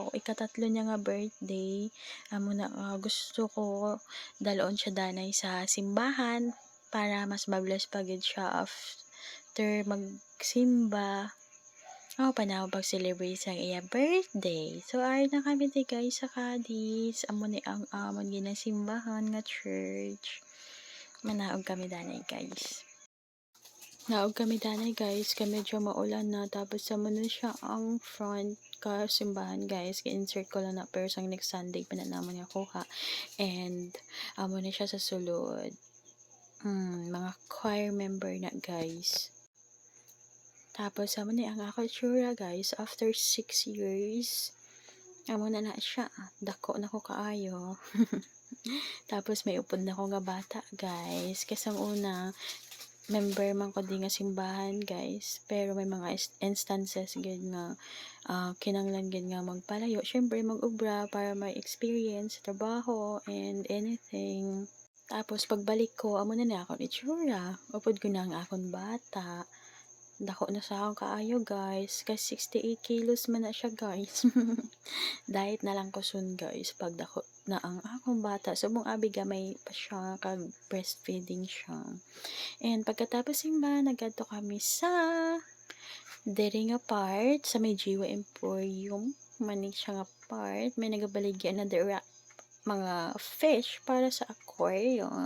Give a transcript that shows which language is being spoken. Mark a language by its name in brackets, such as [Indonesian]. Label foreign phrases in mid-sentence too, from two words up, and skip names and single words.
[Hiligaynon] Ikatatlo niya nga birthday. Amo na gusto ko dalon siya danay sa simbahan para mas mabless pagid siya after magsimba. Ako pa na pag-celebrate sa iya birthday. So, ay na kami di guys sa Cadiz. Amo ni ang amon ginasimbahan nga church. Manaog kami danay guys. Naog kami danay guys, kay medyo maulan na. Tapos sa na siya ang front ka simbahan guys. Kay-insert ko lang na pero sang [English] next Sunday [Hiligaynon] pa na naman nga kuha. And amo na siya sa sulod. Mga choir member na guys. Tapos amo ni ang ako tsura guys [English] after 6 years. [Hiligaynon] Amo na siya. Dako na ko kaayo. Tapos may upod na ko nga bata guys. Kasi una member man ko di nga simbahan guys, pero may mga instances gid nga kinanglan gid nga magpalayo, syempre mag-ubra para may experience sa trabaho [English] and anything. [Hiligaynon] Tapos pagbalik ko amo na akong itsura, upod ko na ang akong bata. Dako na sa akong kaayo guys, kasi 68 kilos man na siya guys. Diet na lang ko soon guys pag dako na ang akong bata. Subong abi gamay pa siya kag breastfeeding siya. And pagkatapos simba, nagkadto kami sa diri nga part sa may Jiwa Emporium. Manig siya nga part. May nagabaligyan na dira mga fish para sa aquarium.